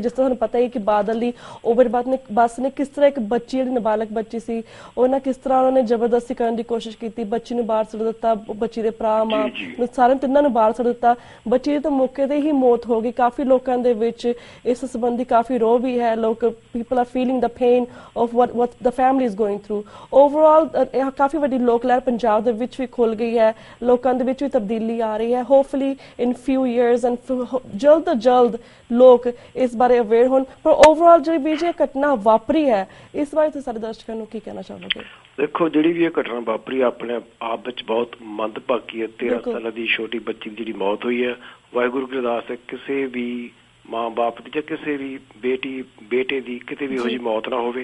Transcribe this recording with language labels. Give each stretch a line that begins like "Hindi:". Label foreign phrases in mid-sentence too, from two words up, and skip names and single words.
Punjabi: ਜਿਸ ਤਰ੍ਹਾਂ ਤੁਹਾਨੂੰ ਪਤਾ ਹੀ ਕਿ ਬਾਦਲ ਦੀ ਓਵਰ ਬੱਸ ਨੇ ਕਿਸ ਤਰ੍ਹਾਂ ਇੱਕ ਬੱਚੀ ਜਿਹੜੀ ਨਾਬਾਲਗ ਬੱਚੀ ਸੀ ਉਹਨਾਂ ਕਿਸ ਤਰ੍ਹਾਂ ਉਹਨਾਂ ਨੇ ਜ਼ਬਰਦਸਤੀ ਕਰਨ ਦੀ ਕੋਸ਼ਿਸ਼ ਕੀਤੀ, ਬੱਚੀ ਨੂੰ ਬਾਹਰ ਸੁੱਟ ਦਿੱਤਾ, ਬੱਚੀ ਦੇ ਭਰਾ ਮਾਂ ਨੂੰ ਸਾਰਿਆਂ ਤਿੰਨਾਂ ਨੂੰ ਬਾਹਰ ਸੁੱਟ ਦਿੱਤਾ, ਬੱਚੀ ਦੀ ਤਾਂ ਮੌਕੇ ਤੇ ਹੀ ਮੌਤ ਹੋ ਗਈ। ਕਾਫੀ ਲੋਕਾਂ ਦੇ ਵਿੱਚ ਇਸ ਸੰਬੰਧੀ ਕਾਫੀ ਰੋਹ ਵੀ ਹੈ, ਲੋਕ
English: people are feeling the pain of what the family is going through overall।
Punjabi: ਕਾਫੀ ਵੱਡੀ ਲੋਕ ਲਹਿਰ ਪੰਜਾਬ ਦੇ ਵਿੱਚ ਵੀ ਖੁੱਲ ਗਈ ਹੈ, ਲੋਕਾਂ ਦੇ ਵਿੱਚ ਵੀ ਤਬਦੀਲੀ ਆ ਰਹੀ ਹੈ।
English: hopefully in few years and
Punjabi: ਜਲਦ ਤੋਂ ਜਲਦ ਲੋਕ ਇਸ ਬਾਰੇ ਅਵੇਅਰ ਹੋਣ। ਪਰ ਓਵਰਆਲ ਜਿਹੜੀ ਵੀ ਜੇ ਘਟਨਾ ਵਾਪਰੀ ਹੈ ਇਸ ਬਾਰੇ ਤੁਸੀਂ ਸਾਡੇ ਦਰਸ਼ਕਾਂ ਨੂੰ ਕੀ ਕਹਿਣਾ ਚਾਹੋਗੇ? ਦੇਖੋ, ਜਿਹੜੀ ਵੀ ਇਹ ਘਟਨਾ ਵਾਪਰੀ ਆਪਣੇ ਆਪ ਵਿੱਚ ਬਹੁਤ ਮੰਦਭਾਗੀ ਹੈ। 13 ਸਾਲਾਂ ਦੀ ਛੋਟੀ ਬੱਚੀ ਦੀ ਜਿਹੜੀ ਮੌਤ ਹੋਈ ਹੈ, ਵਾਹਿਗੁਰੂ ਕੀ ਅਰਦਾਸ ਹੈ ਕਿਸੇ ਵੀ ਮਾਂ ਬਾਪ ਦੀ ਜਾਂ ਕਿਸੇ ਵੀ ਬੇਟੇ ਦੀ ਕਿਤੇ ਵੀ ਇਹੋ ਜਿਹੀ ਮੌਤ ਨਾ ਹੋਵੇ।